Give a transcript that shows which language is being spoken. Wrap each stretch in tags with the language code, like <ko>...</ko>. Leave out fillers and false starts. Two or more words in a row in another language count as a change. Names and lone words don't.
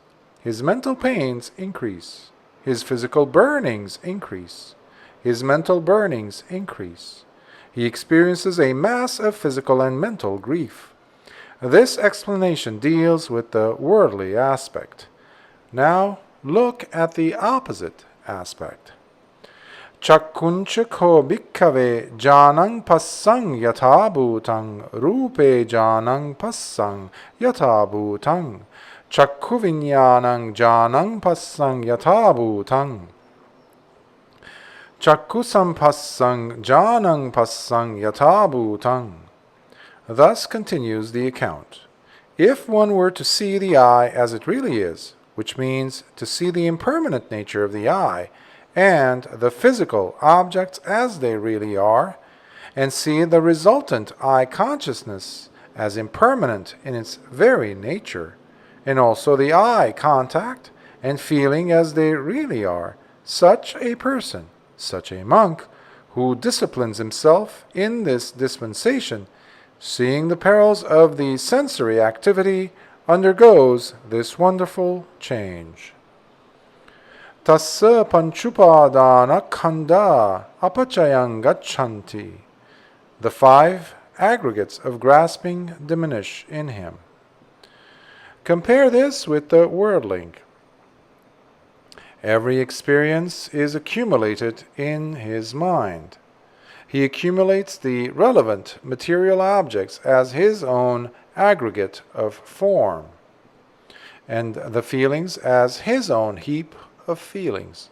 <en>His mental pains increase. His physical burnings increase. His mental burnings increase. He experiences a mass of physical and mental grief. This explanation deals with the worldly aspect. Now look at the opposite aspect.</en> <pi>Chakkuncha ko bhikkave janang passang yatha bhutang rupe janang passang yatha bhutang chakku vinyanang janang passang yatha bhutang chakku sampassang janang passang yatha bhutang.</pi> <en>Thus continues the account. If one were to see the eye as it really is, which means to see the impermanent nature of the eye, and the physical objects as they really are, and see the resultant eye consciousness as impermanent in its very nature, and also the eye contact and feeling as they really are, such a person, such a monk, who disciplines himself in this dispensation, seeing the perils of the sensory activity, undergoes this wonderful change.</en> <pi>Tassa panchupadana khanda apachayang gachanti.</pi> <en>The five aggregates of grasping diminish in him. Compare this with the worldling. Every experience is accumulated in his mind. He accumulates the relevant material objects as his own aggregate of form, and the feelings as his own heap of feelings.</en>